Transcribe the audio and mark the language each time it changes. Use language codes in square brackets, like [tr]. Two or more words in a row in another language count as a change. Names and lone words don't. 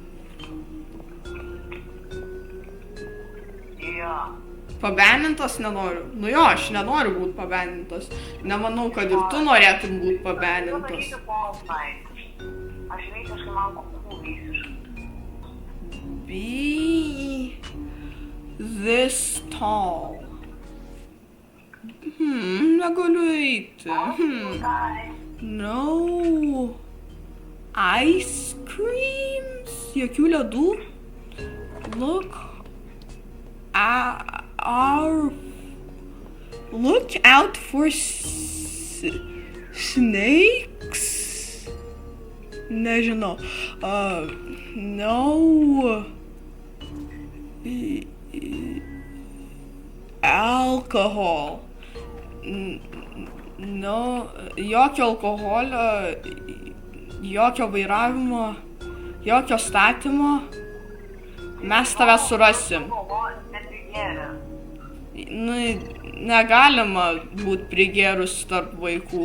[lt] Jo. Pabenintas nenoriu. Nu jo, aš nenoriu būt pabenintas. Nemanau, kad ir tu norėtum būt pabenintas. Aš visiškai man kukų visiškai. [en] Be this tall. [lt] Negaliu eiti. [en] No. Ice creams? [lt] Jokių ledų? [en] Look out for snakes? [lt] Nežinau. No. [en] Alcohol. No. [lt] Jokio alkoholio, jokio vairavimo, jokio statymo. Mes tave surasim. Nu, negalima būt prigėrus tarp vaikų.